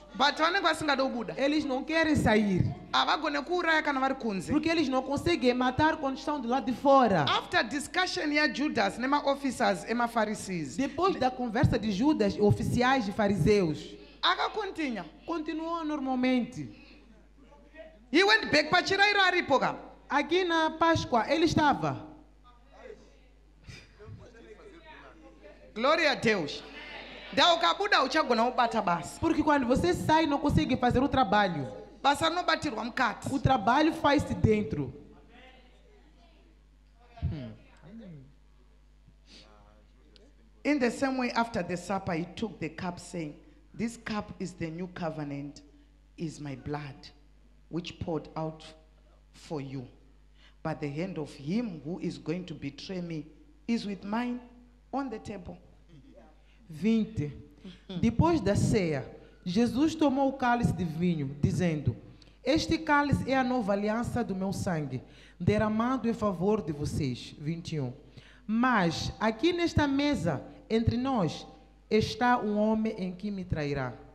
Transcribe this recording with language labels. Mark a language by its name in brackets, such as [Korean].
[Shona] But vanenge vasingada kubuda. [Portuguese] Eles não querem sair. [Shona] Havagone kuuraya kana vari kunze. [Portuguese] Porque eles não conseguem matar quando estão do lado de fora. [English] After discussion [Shona] ya Judas nema-officers emapharisees, [Portuguese] Depois da conversa de Judas, oficiais e fariseus, [Shona] akakontinya. [Portuguese] continuou normalmente. [English] He went back [Shona] pachirayiro aripo ka. [Portuguese] Aqui na Páscoa, ele estava. Glória a Deus. [Shona] Da ukabuda uchagona kubata basa. [Portuguese] Porque quando você sai, não consegue fazer o trabalho. [Shona] Basa rinobatirwa mukati. [Portuguese] O trabalho faz-se dentro. [English] In the same way, after the supper, he took the cup, saying, "This cup is the new covenant, is my blood, which poured out for you. But the hand of him who is going to betray me is with mine on the table." 20. [Portuguese] Depois da ceia, Jesus tomou o cálice de vinho, dizendo: Este cálice é a nova aliança do meu sangue, derramado em favor de vocês. 21. Mas aqui nesta mesa, entre nós, está um homem em que me trairá.